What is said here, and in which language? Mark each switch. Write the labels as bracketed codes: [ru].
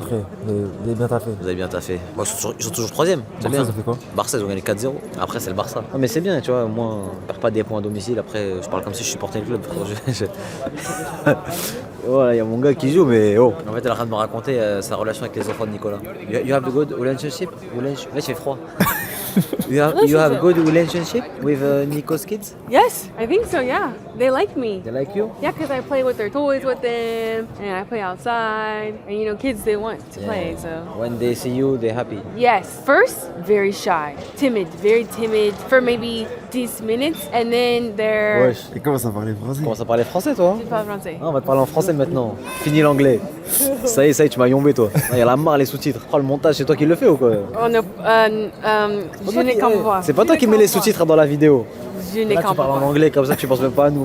[fr] Rentrez, vous avez bien taffé. Vous avez bien taffé. Bon, ils sont toujours 3ème, c'est bien. Ça fait quoi? Barça, ils ont gagné 4-0. Après, c'est le Barça. Non, mais c'est bien, tu vois, moi, je perds pas des points à domicile. Après, je parle comme si je supportais le club. Voilà, il y a mon gars qui joue, mais oh. En fait, elle est en train de me raconter sa relation avec les enfants de Nicolas. [en] You have a good relationship? [fr] Là, il fait froid. [en] You have good relationship with Nico's kids? Yes, I think so. Yeah, they like me. They like you? Yeah, because I play with their toys with them, and I play outside. And you know, kids they want to play. So When they see you, they're happy. yes, first very shy, timid, very timid for maybe 10 minutes, and then they're. [fr] Wesh. Et comment ça parler français? Comment ça parler français, toi? Je parle français. Ah, on va te parler en français maintenant. Fini l'anglais. Ça y est, tu m'as yombé, toi. Il y a la marre, les sous-titres. Oh, le montage, c'est toi qui le fais ou quoi? On a, je ne comprends pas. C'est pas toi qui mets les sous-titres dans la vidéo. Je ne Là, tu comprends parles en pas. anglais, comme ça, tu penses même pas à nous.